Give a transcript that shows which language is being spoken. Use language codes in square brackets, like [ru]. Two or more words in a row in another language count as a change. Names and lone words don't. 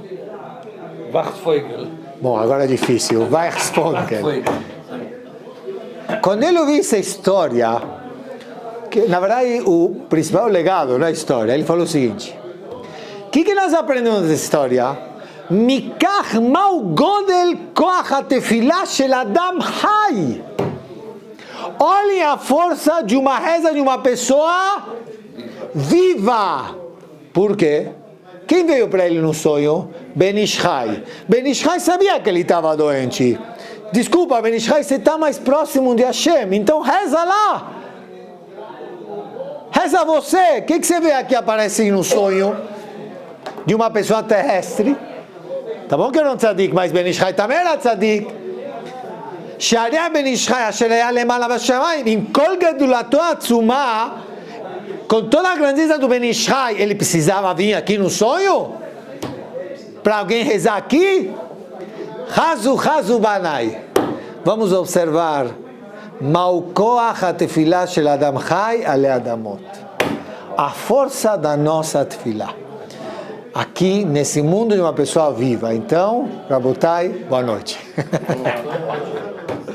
[pt] Weichsfogel. Bom, agora é difícil. Weichsfogel. Quando ele ouviu essa história, que na verdade o principal legado da história, ele falou o seguinte: o que nós aprendemos dessa história? [he] מכאן מה גודל כח התפילה של אדם חי. [pt] Olhem a força de uma reza de uma pessoa viva. Por quê? Quem veio para ele no sonho? Ben Ishai. Ben Ishai sabia que ele estava doente. Desculpa, Ben Ishai, você está mais próximo de Hashem, então reza lá. Reza você. O que você vê aqui aparece no sonho de uma pessoa terrestre? Tá bom que eu não tzadik, mas Ben Ishai também era tzadik. [he] שערי בן ישחי אשר היה למעלה בשמיים עם כל גדולתו העצומה, [pt] com toda a grandeza do Ben Ishai, ele precisava vir aqui no sonho para alguém rezar aqui? [he] חזו בני. [pt] Vamos observar [he] מה כח התפילה של אדם חי עלי אדמות, [pt] a força da nossa tefilá aqui nesse mundo de uma pessoa viva. Então, Rabotai, boa noite.